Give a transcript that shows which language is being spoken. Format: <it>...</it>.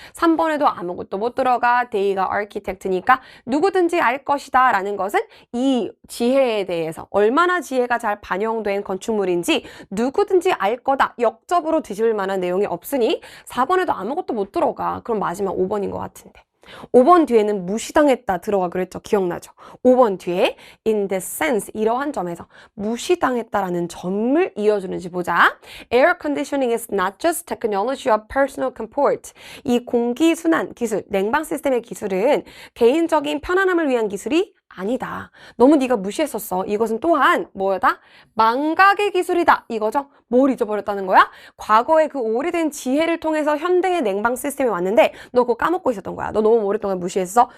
<ko>3번에도 아무것도 못 들어가, 데이가 아키텍트니까 누구든지 알 것이다 라는 것은 이 지혜에 대해서, 얼마나 지혜가 잘 반영된 건축물인지 누구든지 알 거다. 역접으로 뒤집을 만한 내용이 없으니 4번에도 아무것도 못 들어가. 그럼 마지막 5번인 것 같은데. 5번 뒤에는 무시당했다 들어가 그랬죠. 기억나죠? 5번 뒤에</ko> <en>in the sense,</en> <ko>이러한 점에서 무시당했다라는 점을 이어주는지 보자.</ko> <en>Air conditioning is not just technology of personal comfort.</en> <ko>이 공기순환 기술, 냉방 시스템의 기술은 개인적인 편안함을 위한 기술이 아니다. 너무 네가 무시했었어. 이것은 또한 뭐다? 망각의 기술이다. 이거죠? 뭘 잊어버렸다는 거야? 과거에 그 오래된 지혜를 통해서 현대의 냉방 시스템이 왔는데 너 그거 까먹고 있었던 거야. 너 너무 오랫동안 무시했어.</ko>